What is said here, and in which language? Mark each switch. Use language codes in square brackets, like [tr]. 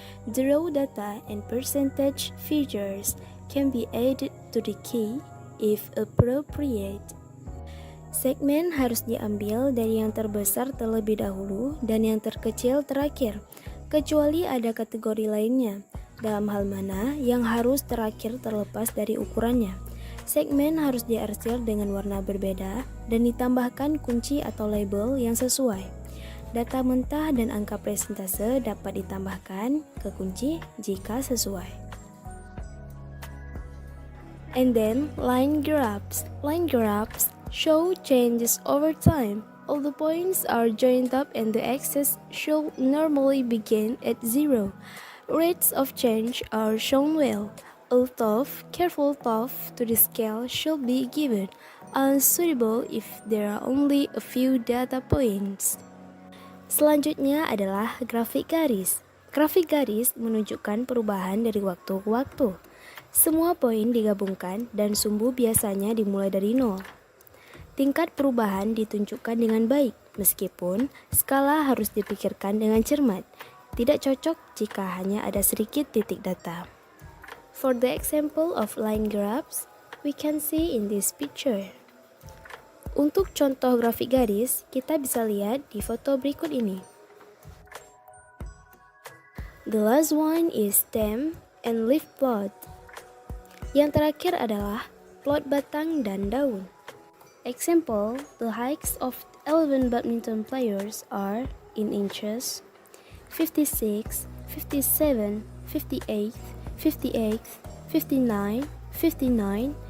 [en] The raw data and percentage figures can be added to the key if appropriate. [id] Segmen harus diambil dari yang terbesar terlebih dahulu dan yang terkecil terakhir, kecuali ada kategori lainnya, dalam hal mana yang harus terakhir terlepas dari ukurannya. Segmen harus diarsir dengan warna berbeda dan ditambahkan kunci atau label yang sesuai. Data mentah dan angka persentase dapat ditambahkan ke kunci jika sesuai. [en] And then, line graphs. Line graphs show changes over time. All the points are joined up and the axis should normally begin at 0. Rates of change are shown well. Although careful thought to the scale should be given, unsuitable if there are only a few data points. [id] Selanjutnya adalah grafik garis. Grafik garis menunjukkan perubahan dari waktu ke waktu. Semua poin digabungkan dan sumbu biasanya dimulai dari 0. Tingkat perubahan ditunjukkan dengan baik, meskipun skala harus dipikirkan dengan cermat. Tidak cocok jika hanya ada sedikit titik data. [en] For the example of line graphs, we can see in this picture. [id] Untuk contoh grafik garis, kita bisa lihat di foto berikut ini. [en] The last one is stem and leaf plot. [id] Yang terakhir adalah plot batang dan daun. [en] Example, the heights of 11 badminton players are in inches, 56, 57, 58, 58, 59, 59,